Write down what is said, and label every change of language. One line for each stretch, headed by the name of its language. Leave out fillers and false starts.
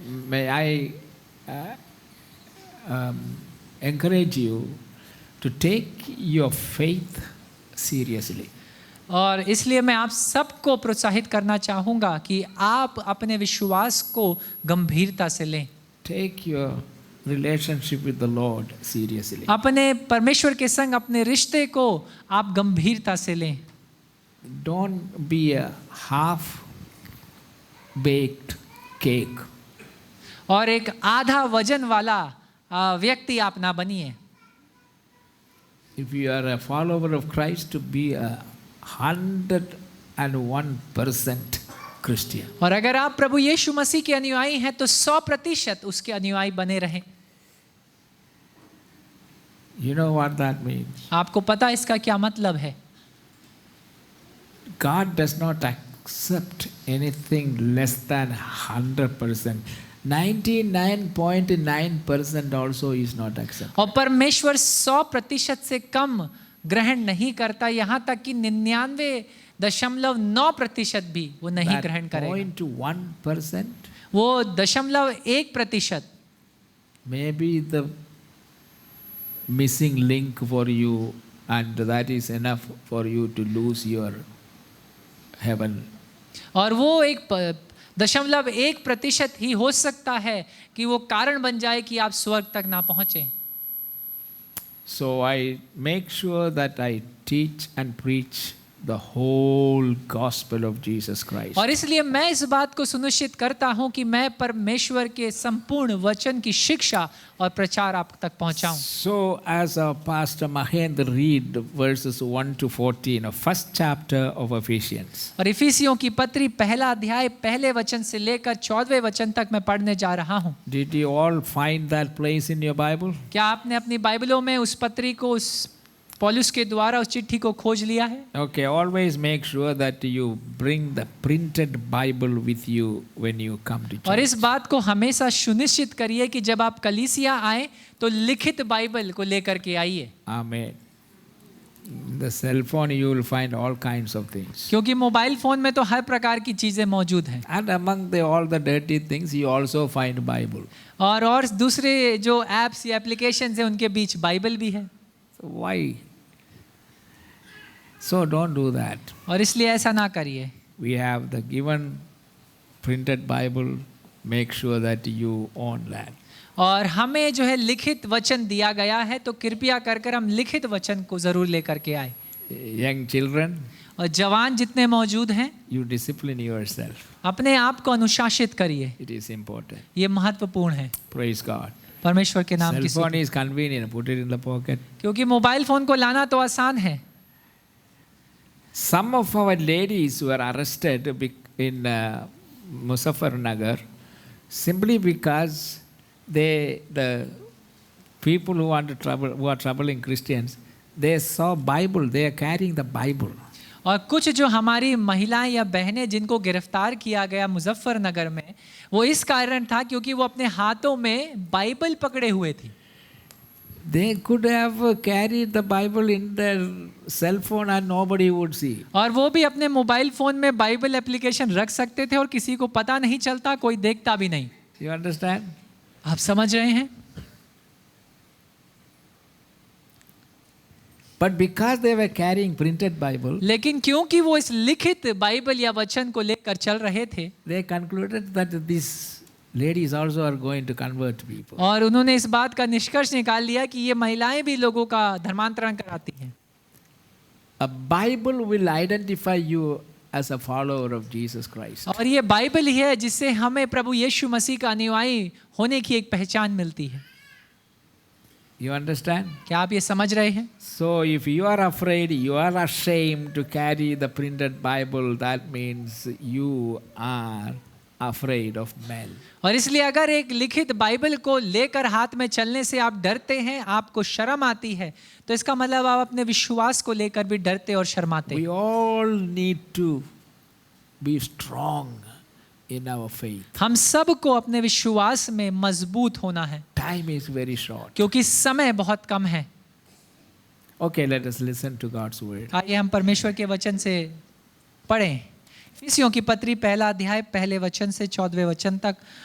English: May I encourage you to take your faith seriously.
Hindi: और इसलिए मैं आप सबको प्रोत्साहित करना चाहूँगा कि आप अपने विश्वास को गंभीरता से लें।
English: Take your relationship with the Lord seriously.
Hindi: अपने परमेश्वर के संग अपने रिश्ते को आप गंभीरता से लें।
English: Don't be a half-baked cake.
Hindi: और एक आधा वजन वाला व्यक्ति आप ना बनिए।
English: If you are a follower of Christ, to be a 101% Christian.
Hindi: और अगर आप प्रभु यीशु मसीह के अनुयायी हैं तो 100% उसके अनुयायी बने रहें।
English: You know what that means?
Hindi: आपको पता इसका क्या मतलब है?
English: God does not accept anything less than 100%. 99.9% also is not accepted.
Hindi: और परमेश्वर 100% से कम ग्रहण नहीं करता, यहाँ तक कि 99.9% भी वो नहीं ग्रहण करेगा।
English: 0.1%,
Hindi: वो 0.1%
English: maybe the missing link for you, and that is enough for you to lose your heaven.
Hindi: और वो 0.1% ही हो सकता है कि वो कारण बन जाए कि आप स्वर्ग तक ना पहुंचे।
English: So I make sure that I teach and preach the whole gospel of Jesus Christ.
Hindi: और इसलिए मैं इस बात को सुनिश्चित करता हूं कि मैं परमेश्वर के संपूर्ण वचन की शिक्षा और प्रचार आप तक पहुंचाऊं।
English: So as our Pastor Mahendra read verses 1 to 14 of first chapter of Ephesians.
Hindi: और इफिसियों की पत्री पहला अध्याय पहले वचन से लेकर 14वें वचन तक मैं पढ़ने जा रहा हूं।
English: Did you all find that place in your Bible?
Hindi: क्या आपने अपनी बाइबलों में उस पत्री को, उस पौलुस के द्वारा उस चिट्ठी को खोज लिया है?
English: Okay, always make sure that you bring the printed Bible with you when you come to
Hindi: और
English: church.
Hindi: इस बात को हमेशा सुनिश्चित करिए कि जब आप कलीसिया आए तो लिखित बाइबल को लेकर के आइए।
English: Amen. The cell phone you will find all kinds of things.
Hindi: क्योंकि मोबाइल फोन में तो हर प्रकार की चीजें मौजूद हैं।
English: And among all the dirty things you also find Bible.
Hindi: और दूसरे जो एप्स या एप्लीकेशंस हैं उनके बीच बाइबल भी है।
English: So why? So don't do that.
Hindi: और इसलिए ऐसा ना करिए।
English: We have the given printed Bible. Make sure that you own that.
Hindi: और हमें जो है लिखित वचन दिया गया है, तो कृपया कर हम लिखित वचन को जरूर लेकर के आए।
English: Young children,
Hindi: और जवान जितने मौजूद हैं,
English: you discipline yourself.
Hindi: अपने आप को अनुशासित करिए।
English: It is important.
Hindi: ये महत्वपूर्ण है।
English: Praise God.
Hindi: परमेश्वर के नाम की
English: Cell phone is convenient. Put it in the pocket.
Hindi: क्योंकि मोबाइल फोन को लाना तो आसान है।
English: Some of our ladies were arrested in Muzaffarnagar simply because the people who are troubling Christians, they saw Bible. They are carrying the Bible.
Hindi: और कुछ जो हमारी महिलाएं या बहनें जिनको गिरफ्तार किया गया मुजफ्फरनगर में, वो इस कारण था क्योंकि वो अपने हाथों में बाइबल पकड़े हुए थी।
English: They could have carried the Bible in their cell phone and nobody would see.
Hindi: और वो भी अपने मोबाइल फोन में बाइबल एप्लीकेशन रख सकते थे और किसी को पता नहीं चलता, कोई देखता भी नहीं।
English: You understand?
Hindi: आप समझ रहे हैं?
English: But because they were carrying printed Bible,
Hindi: लेकिन क्योंकि वो इस लिखित बाइबल या वचन को लेकर चल रहे थे,
English: they concluded that these ladies also are going to convert people.
Hindi: और उन्होंने इस बात का निष्कर्ष निकाल लिया कि ये महिलाएं भी लोगों का धर्मांतरण कराती हैं।
English: A Bible will identify you as a follower of Jesus Christ.
Hindi: और ये बाइबल ही है जिससे हमें प्रभु यीशु मसीह का अनुयायी होने की एक पहचान मिलती है।
English: You understand?
Hindi: क्या आप ये समझ रहे हैं?
English: So if you are afraid, you are ashamed to carry the printed Bible, that means you are afraid of men.
Hindi: और इसलिए अगर एक लिखित बाइबल को लेकर हाथ में चलने से आप डरते हैं, आपको शर्म आती है, तो इसका मतलब आप अपने विश्वास को लेकर भी डरते और शर्माते।
English: We all need to be strong in our faith.
Hindi: हम सबको अपने विश्वास में मजबूत होना है,
English: Time is very short.
Hindi: क्योंकि समय बहुत कम है।
English: Okay, let us listen to God's word.
Hindi: आइए हम परमेश्वर के वचन से पढ़ें। इफिसियों की पत्री पहला अध्याय पहले वचन से 14वें वचन तक।